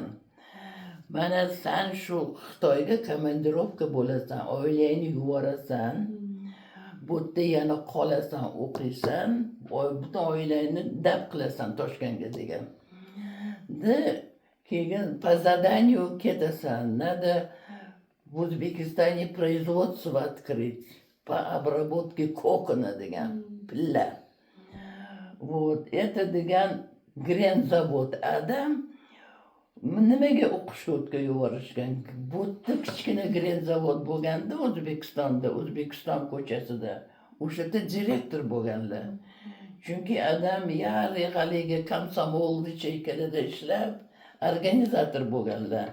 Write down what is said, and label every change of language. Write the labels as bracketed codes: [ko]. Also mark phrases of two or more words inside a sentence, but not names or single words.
[uz] Mana sen shu Xitoyga komandirovka bo'lasan, oilangni yuborasan, bu yerda yana qolasan, o'qiysan, butun oilangni dab qilasan Toshkentga degan. [ru] Keyin по заданию ketasan, надо в O'zbekistone производство открыть по обработке кокона [uz] degan, pilla. [ru] Вот, это [uz] degan gren zavod. Adam nimaga o'qishga yuborishgan? Bu yerda kichkina gren zavod bo'lganda O'zbekistonda, O'zbekiston ko'chasida, o'sha direktor bo'lganlar. Chunki adam yarig'aliga komsomolni chaykalada ishlab, organizator bo'lganlar.